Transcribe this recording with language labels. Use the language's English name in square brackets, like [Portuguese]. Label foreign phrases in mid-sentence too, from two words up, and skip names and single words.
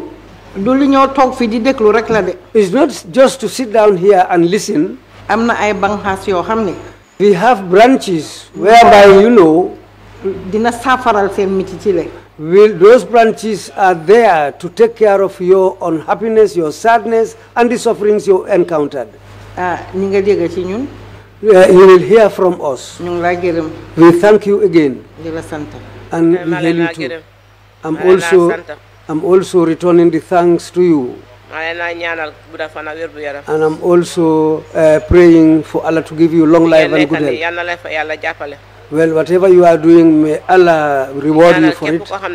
[Wolof] du li ñoo toog fi di déglu rek la de. [English] It's not just to sit down here and listen. [Wolof] am na ay banxaas yoo xam ne. [English] We have branches whereby you know. [Wolof] dina saafaral seen miti ci le. [English] Those branches are there to take care of your unhappiness, your sadness, and the sufferings you encountered. [Wolof] ñi nga dégg ci ñun. [English] You will hear from us. [Wolof] ñu ngi laa gërëm. [English] We thank you again. [Wolof] di la sant. [English] And we hail you too. I'm also returning the thanks to you. And I'm also praying for Allah to give you long life and good health. Well, whatever you are doing, may Allah reward you for it.